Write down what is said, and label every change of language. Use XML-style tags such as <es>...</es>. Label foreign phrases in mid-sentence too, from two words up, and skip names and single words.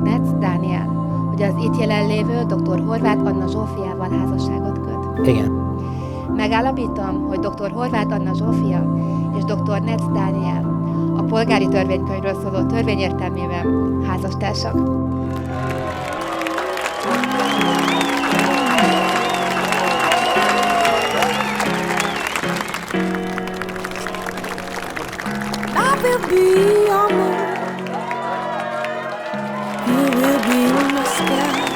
<hu>Netz Dániel, hogy az itt jelenlévő dr. Horváth Anna Zsófiával házasságot köt? Igen. Megállapítom, hogy dr. Horváth Anna Zsófia és dr. Netz Dániel a polgári törvénykönyvről szóló törvény értelmében házastársak.</hu> <en>I will be your moon. You will be my sky.</en>